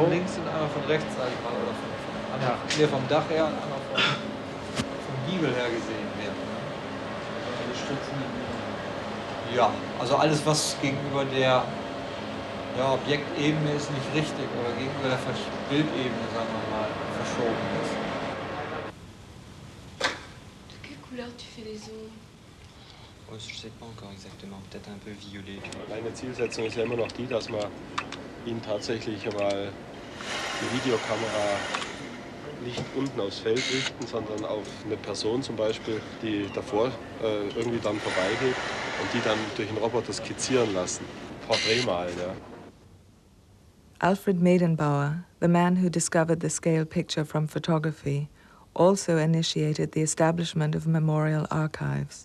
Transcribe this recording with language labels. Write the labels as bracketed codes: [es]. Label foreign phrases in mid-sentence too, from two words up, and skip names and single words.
[de] links und einmal von rechts, sag ich mal, oder hier vom Dach her und einmal vom Giebel her gesehen wird. Ne? Ja, also alles, was gegenüber der Objektebene ist, nicht richtig oder gegenüber der Bildebene, sagen wir mal, verschoben ist. [fr] De quelle couleur tu fais les ongles? Oh, je sais pas encore exactement, peut-être un peu violet. [de] Meine Zielsetzung ist ja immer noch die, dass man ihn tatsächlich mal die Videokamera nicht unten aufs Feld richten, sondern auf eine Person zum Beispiel, die davor irgendwie dann vorbeigeht und die dann durch einen Roboter skizzieren lassen. Porträt malen, ja. [en] Alfred Meidenbauer, the man who discovered the scale picture from photography, also initiated the establishment of memorial archives.